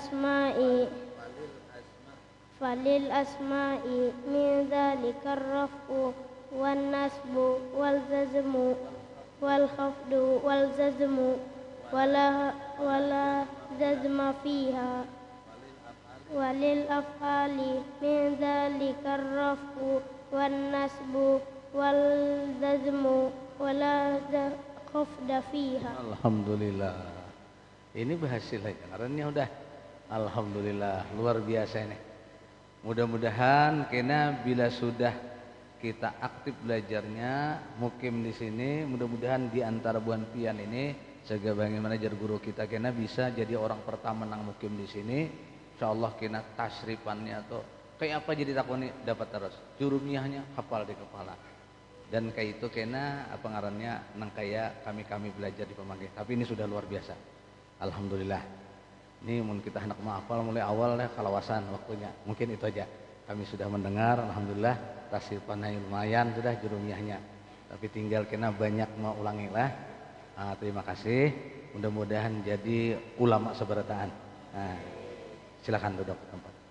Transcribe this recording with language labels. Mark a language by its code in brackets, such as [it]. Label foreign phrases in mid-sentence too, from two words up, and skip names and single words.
[ar] الأسماء من ذلك الرفع والنصب والجزم والخفض والجزم ولا جزم فيها وللأفعال من ذلك الرفع والنصب والجزم ولا خفض فيها. [id] Alhamdulillah. Ini berhasil ya. Karena udah alhamdulillah luar biasa ini. [bjn] Mudah-mudahan kena bila sudah kita aktif belajarnya mukim di sini, mudah-mudahan di antara buan pian ini sebagai manajer guru kita kena bisa jadi orang pertama nang mukim di sini. Insyaallah kena tasrifannya atau kayak apa jadi takoni dapat terus. Jurumiyahnya hafal di kepala. Dan kayak itu kena apa ngarannya nang kayak kami belajar di pemanggih. [id] Tapi ini sudah luar biasa. Alhamdulillah. [bjn] Ini mungkin kita hendak menghafal mulai awal ya kalawasan waktunya. [id] Mungkin itu aja. [bjn] Kami sudah mendengar alhamdulillah tasrifannya lumayan sudah jurumiyahnya. Tapi tinggal kena banyak mau ulangi lah. [id] Terima kasih. [bjn] Mudah-mudahan jadi ulama seberataan. Nah, silakan duduk tempat.